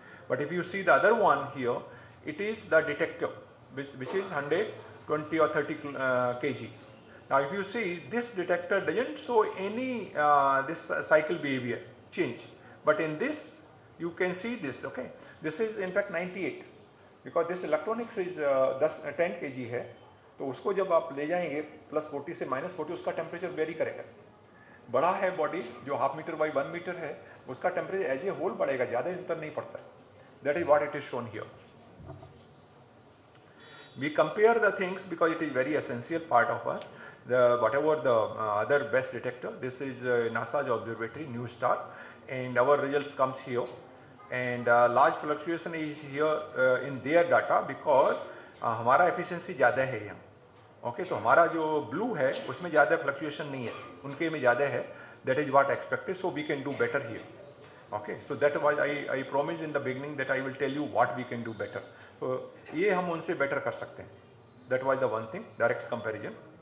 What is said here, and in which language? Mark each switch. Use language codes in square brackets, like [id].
[en] But if you see the other one here, it is the detector, which is 120 or 30 kg. Now if you see, this detector doesn't show any this cycle behavior change. But in this, you can see this, okay. This is in fact 98, because this electronics is 10 kg है. [hi] तो उसको जब आप ले जाएंगे +40 से -40, उसका temperature vary करेगा. बड़ा है बॉडी जो 1/2 मीटर बाई 1 मीटर है, उसका टेम्परेचर एज ए होल बढ़ेगा, ज़्यादा अंतर नहीं पड़ता. [en] That is what it is shown here. We compare the things because it is very essential part of us. Whatever the other best detector, this is NASA's observatory, New Star, and our results comes here. And large fluctuation is here in their data because [hi] हमारा efficiency ज़्यादा है यहाँ. Okay, तो हमारा जो blue है उसमें ज़्यादा फ्लक्चुएशन नहीं है, उनके में ज़्यादा है. [en] That is what expected, so we can do better here. Okay, so that was I promise in the beginning that I will tell you what we can do better. [hi] तो ये हम उनसे बेटर कर सकते हैं. [en] That was the one thing, direct comparison.